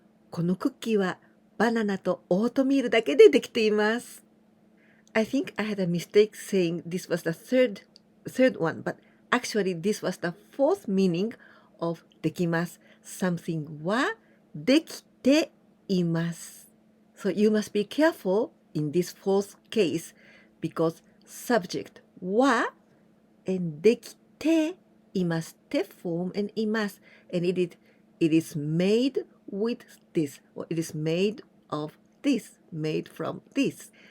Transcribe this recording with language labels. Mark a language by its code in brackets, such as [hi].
[ja] このクッキーはバナナとオートミールだけでできています。 [en] I think I had a mistake saying this was the third one, but actually this was the fourth meaning of できます。 Something はできています。 So you must be careful in this fourth case because subject は and できています。て form and います。 And it is made with this, or it is made of this, made from this.